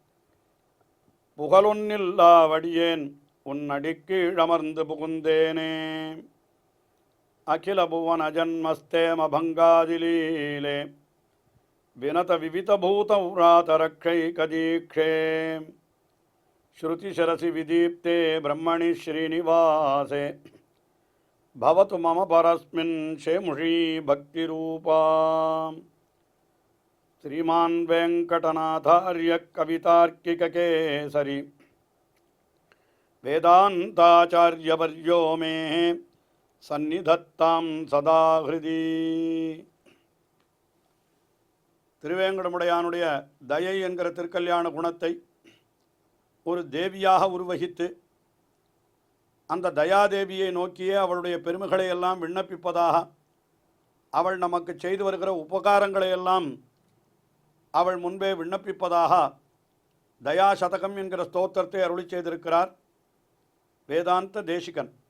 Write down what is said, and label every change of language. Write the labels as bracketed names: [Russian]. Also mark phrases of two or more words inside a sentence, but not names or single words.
[Tamil] புகழொன்னில்லாவடியேன் உன் அடிக்கீழமர்ந்து புகுந்தேனே [Sanskrit] अखिल भुवन जन्मस्थेम भङ्गादिलीले विनत विविधभूतौराधरक्षैकदीक्षे श्रुतिशरसि विदीप्ते ब्रह्मणि श्रीनिवासे भवतु मम परस्मिन् शेमुषी भक्तिरूपा श्रीमान् वेङ्कटनाथार्य कवितार्किककेसरी वेदान्ताचार्यवर्यो मे सन्निधत्तां सदा हृदि. [Tamil] திருவேங்கடமுடையானுடைய தயை என்கிற திருக்கல்யாண குணத்தை ஒரு தேவியாக உருவகித்து அந்த தயாதேவியை நோக்கியே அவளுடைய பெருமைகளை எல்லாம் விண்ணப்பிப்பதாக, அவள் நமக்கு செய்து வருகிற உபகாரங்களை எல்லாம் அவள் முன்பே விண்ணப்பிப்பதாக தயா சதகம் என்கிற ஸ்தோத்திரத்தை அருளி செய்திருக்கிறார் வேதாந்த தேசிகன்.